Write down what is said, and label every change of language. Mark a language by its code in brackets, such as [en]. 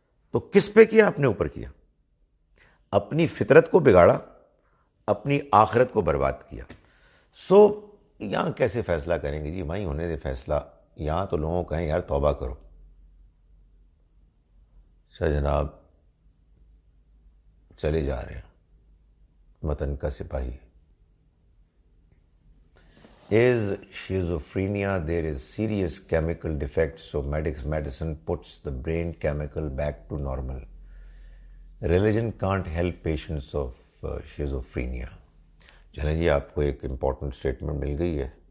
[ur] تو کس پہ کیا؟ اپنے اوپر کیا. اپنی فطرت کو بگاڑا، اپنی آخرت کو برباد کیا. سو یہاں کیسے فیصلہ کریں گے؟ جی وہیں ہونے دے فیصلہ. یہاں تو لوگوں کو کہیں یار توبہ کرو. شاہ جناب چلے جا رہے ہیں، وطن کا سپاہی. [en] Is schizophrenia, there is serious chemical defect, so medicine puts the brain chemical back to normal. Religion can't help patients of schizophrenia. [ur] چلیں جی، آپ کو ایک امپورٹنٹ اسٹیٹمنٹ مل گئی ہے.